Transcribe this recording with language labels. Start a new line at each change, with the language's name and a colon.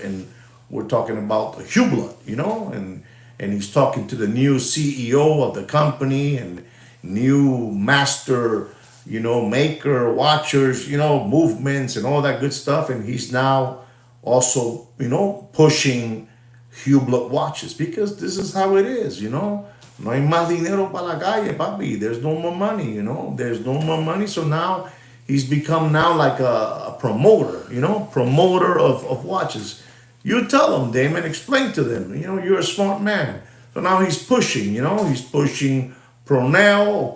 English: And we're talking about the Hublot, and he's talking to the new CEO of the company and new master, maker, watchers, movements and all that good stuff. And he's now also, pushing Hublot watches because this is how it is.
Spanish: No hay más dinero para la calle, papi.
English: There's no more money, There's no more money. So now he's become now like a promoter, promoter of watches. You tell them, Damon, explain to them, you're a smart man. So now he's pushing, he's pushing Purnell.